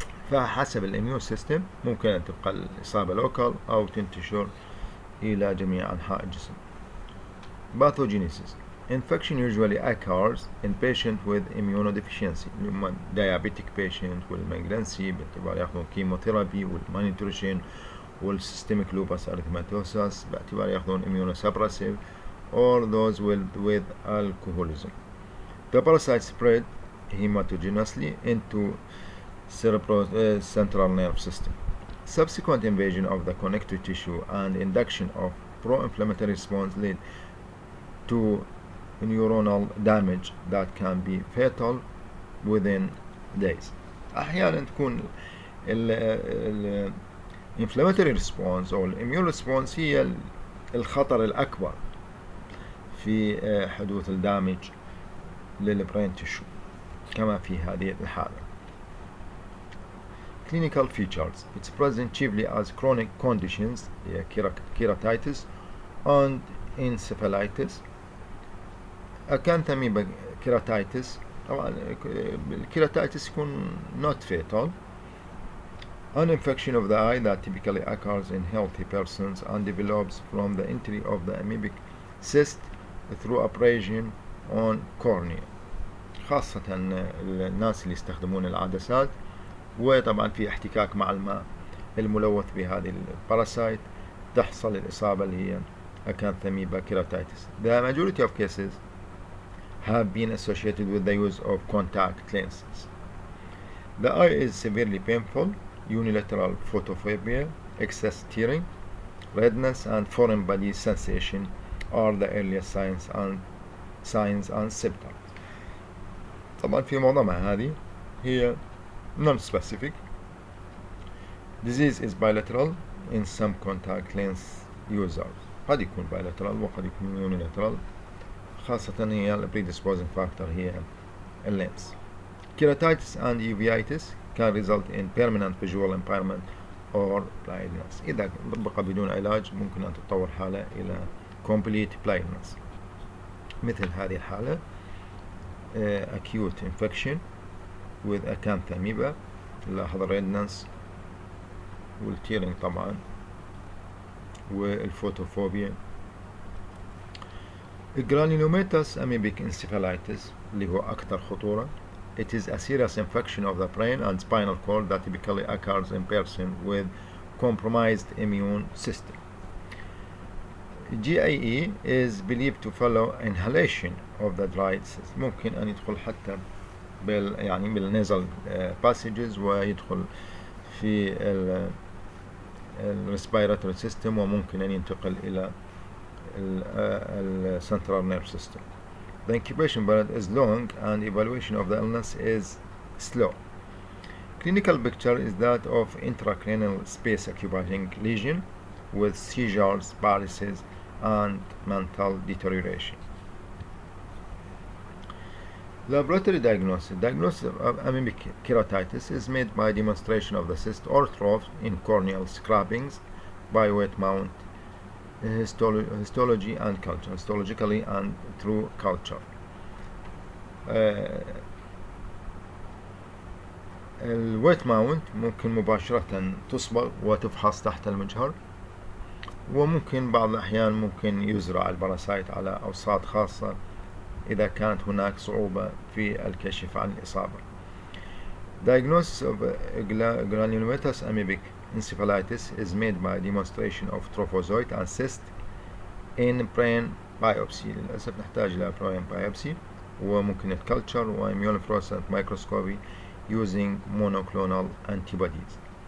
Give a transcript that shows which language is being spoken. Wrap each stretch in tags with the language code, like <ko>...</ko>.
<ar>فحسب الاميون سيستم ممكن أن تبقى الإصابة لوكال أو تنتشر إلى جميع أنحاء الجسم.</ar> <en>Pathogenicity. Infection usually occurs in patients with immunodeficiency، اللي diabetic patient والمالجنسي</en> <ar>باعتبار ياخذون</ar> <en>Chemotherapy والمانيتوريشن والسيستميك lupus erythematosus باعتبار ياخذون immunosuppressive or those with alcoholism. The parasite spread hematogenously into central nerve system. Subsequent invasion of the connective tissue and induction of pro-inflammatory response lead to neuronal damage that can be fatal within days.</en> <ar>أحيانا تكون ال inflammatory response أو immune response هي الخطر الأكبر في حدوث الدامج للبرين تيشو كما في هذه الحالة.</ar> <en>Clinical features. It's present chiefly as chronic conditions, keratitis and encephalitis. Acanthamoeba keratitis.</en> <ar>طبعا الكيراتايتس يكون</ar> <en>not fatal. An infection of the eye that typically occurs in healthy persons and develops from the entry of the amoebic cyst through abrasion on cornea.</en> <ar>خاصة الناس اللي يستخدمون العدسات، وطبعا في احتكاك مع الماء الملوث بهذه الباراسايت تحصل الإصابة اللي هي Acanthamoeba keratitis.</ar> <en>The majority of cases have been associated with the use of contact lenses. The eye is severely painful. Unilateral photophobia, excess tearing, redness, and foreign body sensation are the earliest signs and symptoms.</en> <ar>طبعا في معظمها هذه هي non-specific.</ar> <en>Disease is bilateral in some contact lens users.</en> <ar>قد يكون bilateral وقد يكون unilateral. خاصة هي ال predisposing factor هي اللينس.</ar> <en>Keratitis and uveitis can result in permanent visual impairment or blindness.</en> <ar>إذا بقى بدون علاج ممكن أن تتطور حالة إلى</ar> <en>complete blindness.</en> <ar>مثل هذه الحالة</ar> <en>acute infection with Acanthamoeba،</en> <ar>نلاحظ redness والتيرنج طبعا والفوتوفوبيا.</ar> <en>Granulomatous amoebic encephalitis</en> <ar>اللي هو أكثر خطورة.</ar> <en>It is a serious infection of the brain and spinal cord that typically occurs in person with compromised immune system. GAE is believed to follow inhalation of the dried cyst.</en> <ar>ممكن أن يدخل حتى بالنازل passages ويدخل في الريسبيراتوري سيستم وممكن أن ينتقل إلى السنترال نيرف سيستم.</ar> <en>The incubation period is long and evaluation of the illness is slow. Clinical picture is that of intracranial space occupying lesion with seizures, paralysis, and mental deterioration. Laboratory diagnosis. Diagnosis of amoebic keratitis is made by demonstration of the cyst or trough in corneal scrapings by wet mount histology and culture, histologically and through culture.</en> <ar>الويت ماونت ممكن مباشرة تصبغ وتفحص تحت المجهر، وممكن بعض الأحيان ممكن يزرع الباراسايت على أوساط خاصة إذا كانت هناك صعوبة في الكشف عن الإصابة.</ar> <en>Diagnosis of Granulomatous amoebic encephalitis is made by demonstration of trophozoite and cyst in brain biopsy.</en> <ar>للأسف نحتاج إلى brain biopsy وممكن الكلتشر و</ar> <en>immunofluorescent microscopy using monoclonal antibodies.</en>